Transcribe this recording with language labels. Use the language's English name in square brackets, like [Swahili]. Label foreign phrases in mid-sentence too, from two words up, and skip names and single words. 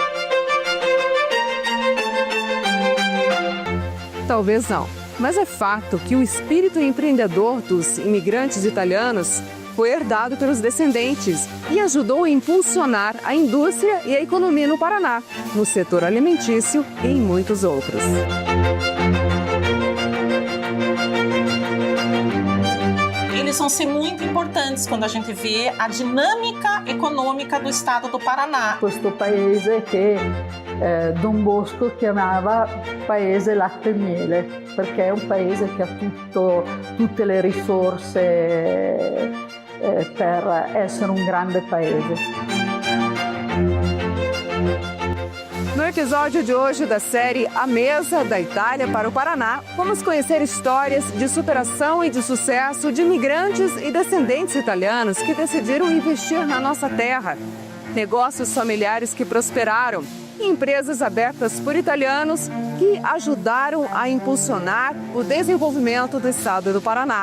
[Portuguese] Talvez não, mas é fato que o espírito empreendedor dos imigrantes italianos foi herdado pelos descendentes e ajudou a impulsionar a indústria e a economia no Paraná, no setor alimentício e em muitos outros. Eles vão ser muito importantes quando a gente vê a dinâmica econômica do estado do Paraná. [Italian] Questo paese che Don Bosco chiamava Paese Latte e Miele, perché è un paese che ha tutte le risorse per essere um grande paese. [Portuguese] No episódio de hoje da série A Mesa da Itália para o Paraná, vamos conhecer histórias de superação e de sucesso de imigrantes e descendentes italianos que decidiram investir na nossa terra. Negócios familiares que prosperaram e empresas abertas por italianos que ajudaram a impulsionar o desenvolvimento do estado do Paraná.